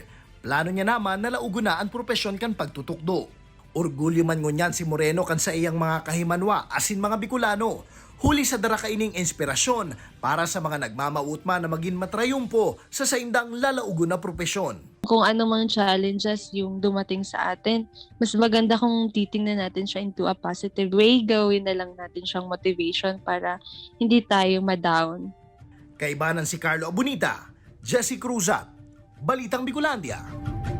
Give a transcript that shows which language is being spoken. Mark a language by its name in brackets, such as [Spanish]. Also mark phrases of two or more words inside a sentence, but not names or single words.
[Bikol] Plano niya naman na laugo na ang propesyon kan pagtutukdo. Orgulyo man ngunyan si Moreno kan sa iyang mga kahimanwa asin mga Bicolano. Huli sa dara kaining inspirasyon para sa mga nagmamautma na maging matrayumpo sa saindang lalaugo na propesyon. [Filipino] Kung ano mang challenges yung dumating sa atin, mas maganda kung titingnan natin siya [English] into a positive way. [Filipino] Gawin na lang natin siyang motivation para hindi tayo ma-down. [Bikol] Kaibanan si Carlo Abunita, Jesse Cruzat, Balitang Bicolandia.